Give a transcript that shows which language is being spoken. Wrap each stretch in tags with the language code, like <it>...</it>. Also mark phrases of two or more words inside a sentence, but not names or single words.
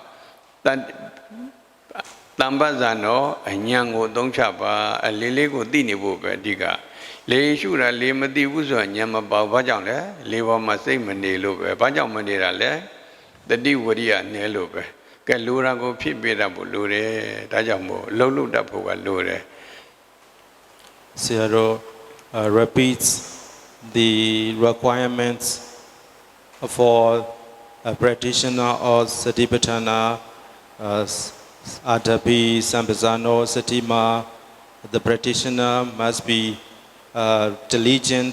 <my>တမ္ပဇာနောအဉာဏ်ကိုအသုံးချပါအလေးလေးကိုသိနေဖို့ပဲအဓိကလေရှုတာလေမသိဘူးဆိုရင်ဉာဏ်မပေါဘာကြောင့်လဲလေပေါ်မှာစိတ်မနေလို့ပဲဘာကြောင့်မနေတာလဲတတိဝရိယနဲလို့ပဲကဲလိုရာကိုဖြစ်ပြတတ်ဖို့လိုတယ်ဒါကြောင့်မို့လှုပ်လှုပ်တတ်ဖို့ကလိုတယ်</my> <en>Sayadaw repeats the requirements for a practitioner of Satipatthana, Atapi, Sampasano, Satima. The practitioner must be diligent.</en>